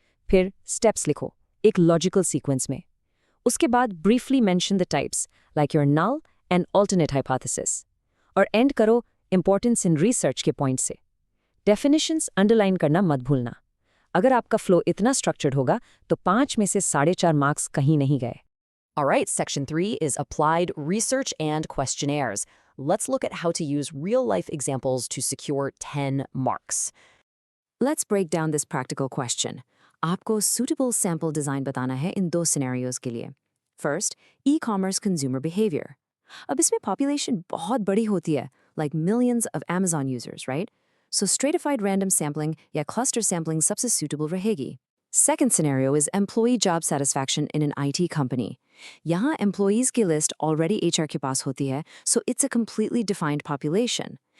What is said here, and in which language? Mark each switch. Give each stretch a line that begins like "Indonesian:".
Hindi: फिर स्टेप्स लिखो एक लॉजिकल सीक्वेंस में.
English: उसके बाद briefly mention the types like your null and alternate hypothesis.
Hindi: और एंड करो इंपॉर्टेंस इन रिसर्च के पॉइंट से. डेफिनेशंस अंडरलाइन करना मत भूलना. अगर आपका फ्लो इतना स्ट्रक्चर्ड होगा तो 5 में से 4.5 मार्क्स कहीं नहीं गए.
English: Alright, Section 3 is applied research and questionnaires. Let's look at how to use real-life examples to secure 10 marks. Let's break down this practical question.
Hindi: आपको suitable sample design बताना है इन 2 scenarios के लिए.
English: First, e-commerce consumer behavior.
Hindi: अब इसमें population बहुत बड़ी होती है,
English: like millions of Amazon users, right?
Hindi: So stratified random sampling या cluster sampling सबसे suitable रहेगी.
English: Second scenario is employee job satisfaction in an IT company.
Hindi: यहाँ employees की list already HR के पास होती है,
English: so it's a completely defined population.